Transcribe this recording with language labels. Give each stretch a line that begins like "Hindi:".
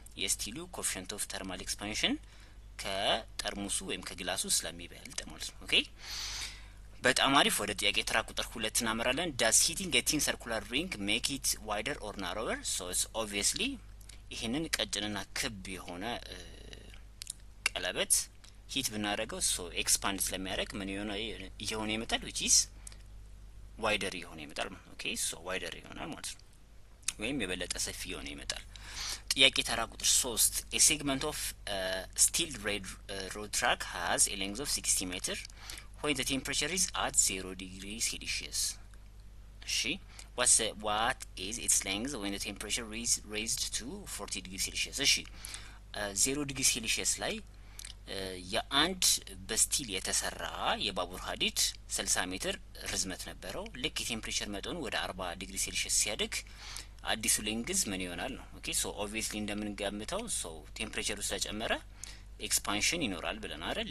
Amharic: የስቲሉ ኮኤፊሺየንት ኦፍ ተርማል ኤክስፓንሽን ከጠርሙሱ ወይም ከግላሱ ስለሚበልጥ ማለት ነው። ኦኬ በጣም አሪፍ። ወደ ጥያቄ ተራ ቁጥር 2 እናመራለን።
English: does heating a thin circular ring make it wider or narrower? it's obviously
Amharic: ይሄንን ቀጭንና ክብ የሆነ ቀለበት ሂት ብናደርገው ኤክስፓንድ ስለሚያደርግ ምን ይሆነ ይመጣል?
English: which is
Amharic: ዋይደር ይሆነ ይመጣል። ኦኬ ዋይደር ይሆናል ማለት ነው፣ ወይም የበለጠ ሰፊ የሆነ ይመጣል። ጥያቄ ተራ ቁጥር 3
English: a segment of steel road track has a length of 60 meter when the temperature is at 0 degrees Celsius. እሺ what is its length when the temperature is raised to 40 degrees Celsius?
Amharic: እሺ 0 ዲግሪ ሴልሺየስ ላይ የአንድ በስቲል የተሰራ የባቡር ሀዲድ 60 ሜትር ርዝመት ነበረው። ልክ የቴምፕሬቸር መጠኑ ወደ 40 ዲግሪ ሴልሺየስ ሲያድግ አዲሱ ሌንግዝ ምን ይሆናል ነው። ኦኬ ኦብቪየስሊ እንደምንገምተው ቴምፕሬቸሩ ስለጨመረ ኤክስፓንሽን ይኖራል ብለን አይደል?